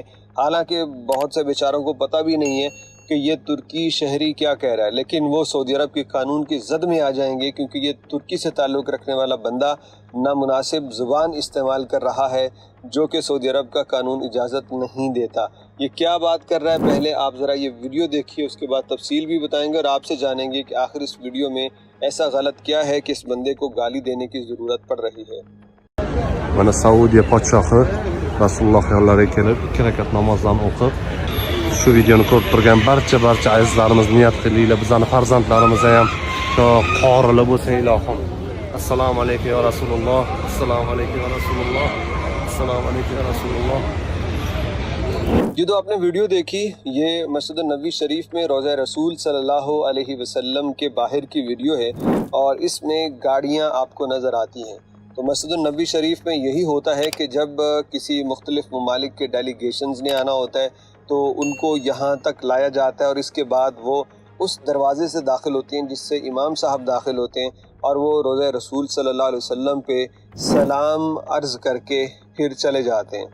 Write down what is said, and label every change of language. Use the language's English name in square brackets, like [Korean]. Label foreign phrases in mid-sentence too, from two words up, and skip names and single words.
[Urdu] حالانکہ بہت سے بیچاروں کو پتہ بھی نہیں ہے کہ یہ ترکی شہری کیا کہہ رہا ہے، لیکن وہ سعودی عرب کے قانون کی زد میں آ جائیں گے کیونکہ یہ ترکی سے تعلق رکھنے والا بندہ نامناسب زبان استعمال کر رہا ہے جو کہ سعودی عرب کا قانون اجازت نہیں دیتا. یہ کیا بات کر رہا ہے، پہلے آپ ذرا یہ ویڈیو دیکھیے، اس کے بعد تفصیل بھی بتائیں گے اور آپ سے جانیں گے کہ آخر اس ویڈیو میں ایسا غلط کیا ہے کہ اس بندے کو گالی دینے کی ضرورت پڑ رہی ہے. [Uzbek] Mana Saudiya podshohi Rasululloh yo'llariga kelib 2 rakat namozdan o'qib, shu videoni ko'rib turgan barcha azizlarimiz niyat qilinglar, bizning farzandlarimiz ham qorilar bo'lsa ilohim. Assalomu alaykum ya Rasululloh, assalomu alaykum ya Rasululloh, assalomu alaykum ya Rasululloh। [Urdu] یہ تو آپ نے ویڈیو دیکھی، یہ مسجد نبی شریف میں روضہ رسول [Arabic] صلى الله عليه وسلم [Urdu] کے باہر کی ویڈیو ہے، اور اس میں گاڑیاں آپ کو نظر آتی ہیں. تو مسجد نبی شریف میں یہی ہوتا ہے کہ جب کسی مختلف ممالک کے ڈیلیگیشنز نے آنا ہوتا ہے تو ان کو یہاں تک لایا جاتا ہے، اور اس کے بعد وہ اس دروازے سے داخل ہوتی ہیں جس سے امام صاحب داخل ہوتے ہیں، اور وہ روضہ رسول [Arabic] صلى الله عليه وسلم [Urdu] پہ سلام عرض کر کے پھر چلے جاتے ہیں.